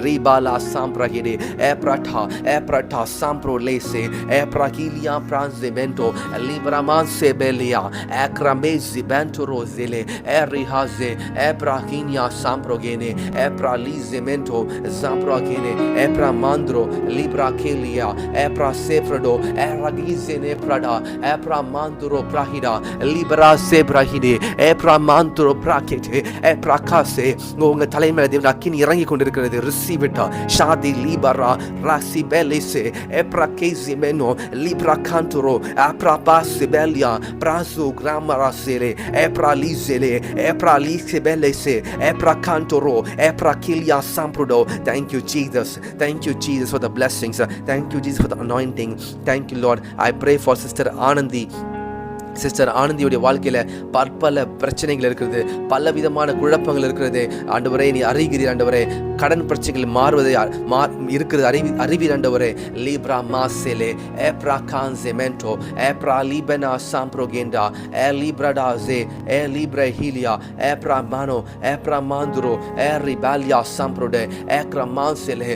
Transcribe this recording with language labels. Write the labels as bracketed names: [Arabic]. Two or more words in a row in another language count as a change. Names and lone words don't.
[Tamil] ரீபாலா சாம்ப்ராகிடே ஏப்ராட்டா சாம்ப்ரோ லேசே ஏப்ராகிலியா பிரான்செமென்டோ லிபராமான்சே பெலியா ஏக்ராமேசி பென்டோரோசெலே ஏரிஹாசே ஏப்ராகினியா சாம்ப்ரோகேனே ஏப்ராலிசெமென்டோ சாம்ப்ரோகேனே ஏப்ரா மாந்துரோ libra kelia epra sefrado eragizene prada epra manduro prahida libra sebrahide epra manduro prakete epra kase. உங்க தலைமையில தேவன் அக்கினி இறங்கி கொண்டிருக்கிறது. [English] receive it. ஷாதி libra rasi belese epra kezimeno libra cantoro epra basebelia brazo gramara sele epra lizele epra lisebelese epra cantoro epra kilia samprudo. Thank you Jesus, thank you Jesus for the blessings. Thank you Jesus for the anointing. Thank you Lord. I pray for Sister Anandi. [Tamil] சிஸ்டர் ஆனந்தியுடைய வாழ்க்கையில பற்பல பிரச்சனைகள் இருக்கிறது, பல விதமான குழப்பங்கள் இருக்கிறது. ஆண்டவரே நீ அறிகிறீர். ஆண்டவரே கடன் பிரச்சனைகள் மாறுவதை இருக்கிறது அறிவீர். ஆண்டவரே லீப்ரா மாசேலே ஏப்ரா கான்செமென்டோ ஏப்ரா லீபனா சாம்ப்ரோகேண்டா ஏ லீப்ரடாசே ஏ லீப்ரா ஹீலியா ஏப்ரா மானோ ஏப்ரா மாந்துரோ ஏ ரிபாலியா சாம்ப்ரோடே ஏக்ரா மாசேலே.